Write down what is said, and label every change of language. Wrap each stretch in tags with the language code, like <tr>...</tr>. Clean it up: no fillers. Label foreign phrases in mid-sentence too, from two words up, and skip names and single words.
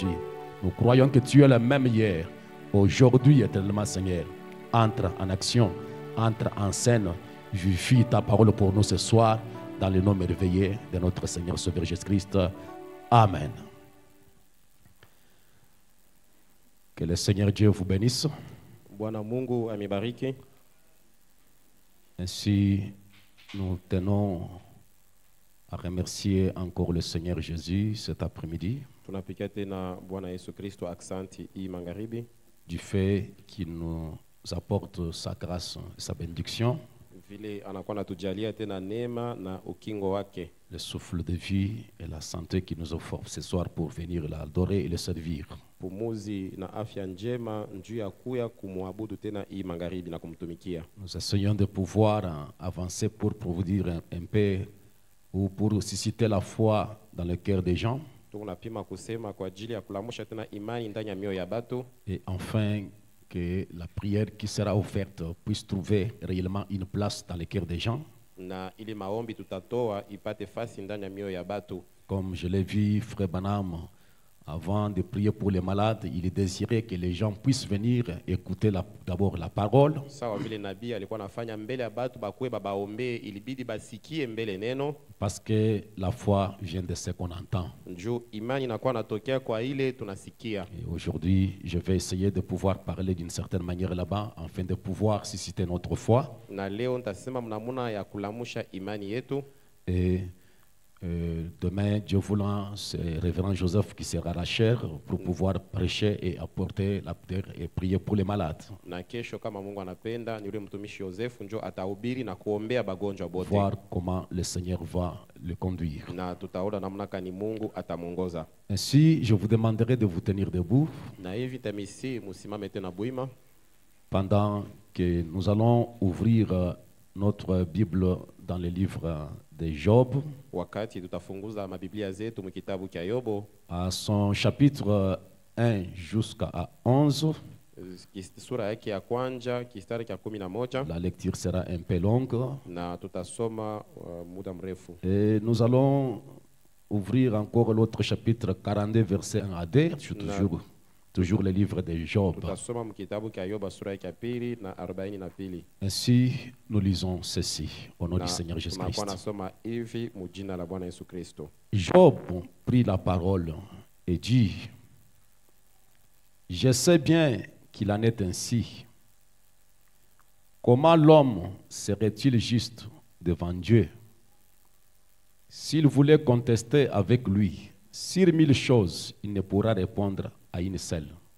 <fr>Nous croyons que tu es le même hier, aujourd'hui, éternellement, Seigneur. Entre en action, entre en scène, vivifie ta parole pour nous ce soir, dans le nom merveilleux de notre Seigneur Sauveur Jésus-Christ. Amen. Que le Seigneur Dieu vous bénisse.</fr> <sw>Bwana Mungu amibariki.</sw> <fr>Ainsi, nous tenons à remercier encore le Seigneur Jésus cet après-midi</fr> <sw>Tunapikia tena Bwana Yesu Kristo aksanti hii magharibi</sw> <fr>du fait qu'il nous apporte sa grâce et sa bénédiction,</fr> <sw>vile anakuwa natujalia tena neema na ukingo wake,</sw> <fr>le souffle de vie et la santé qui nous offre ce soir pour venir l'adorer et le servir.</fr> <sw>pumuzi na afya njema njuu ya kuya kumwabudu tena hii magharibi na kumtumikia.</sw> <fr>Nous essayons de pouvoir avancer pour vous dire un peu ou pour susciter la foi dans le cœur des gens.</fr> <sw>Tunapima kusema kwa ajili ya kulamusha tena imani ndani ya mioyo ya batu,</sw> <fr>Et enfin que la prière qui sera offerte puisse trouver réellement une place dans le cœur des gens.</fr> <sw>na ile maombi tutatoa ipate fasi ndani ya mioyo ya batu.</sw> <fr>Comme je l'ai vu, frère Branham, avant de prier pour les malades, il désirait que les gens puissent venir écouter d'abord la parole.</fr> <sw>Sawa vile nabii alikuwa anafanya mbele ya batu bakuwe babaombe, ilibidi basikie mbele neno.</sw> <fr>Parce que la foi vient de ce qu'on entend.</fr> <sw>Njoo imani inakuwa natokea kwa ile tunasikia.</sw> <fr>Et aujourd'hui, je vais essayer de pouvoir parler d'une certaine manière là-bas, afin de pouvoir susciter notre foi.</fr> <sw>Na leo nitasema mnamuna ya kulamusha imani yetu.</sw> <fr>Et demain, Dieu voulant, c'est Révérend Joseph qui sera la chair pour pouvoir prêcher et apporter la prière et prier pour les malades.</fr> <sw>Na kesho kama Mungu anapenda, ni yule mtumishi Joseph njoo atahubiri na kuombea bagonjwa bote.</sw> <fr>Voir comment le Seigneur va le conduire.</fr> <sw>Na tutaona namna kani Mungu atamuongoza.</sw> <fr>Ainsi, je vous demanderai de vous tenir debout</fr> <sw>Na hivi tamisi musimame tena buima</sw> <fr>pendant que nous allons ouvrir notre Bible dans le livre de Job,</fr> <sw>wakati tutafunguza mabiblia zetu mu kitabu cha Yobo</sw> <fr>à son chapitre 1 jusqu'à 11.</fr> <sw>sura yake ya kwanza kistari cha 11.</sw> <fr>La lecture sera un peu longue.</fr> <sw>Na tutasoma muda mrefu.</sw> <fr>Et nous allons ouvrir encore l'autre chapitre 42, verset 1 à 2. Je suis toujours le livre de Job.</fr> <sw>Tutasoma mu kitabu cha Yobo sura ya pili na 42.</sw> <fr>Ainsi, nous lisons ceci au nom du Seigneur Jésus-Christ.</fr> <sw>Tunakuwa nasoma hivi mu jina la Bwana Yesu Kristo.</sw> <fr>Job prit la parole et dit: Je sais bien qu'il en est ainsi. Comment l'homme serait-il juste devant Dieu? S'il voulait contester avec lui sur 1000 choses, il ne pourra répondre à une seule.</fr>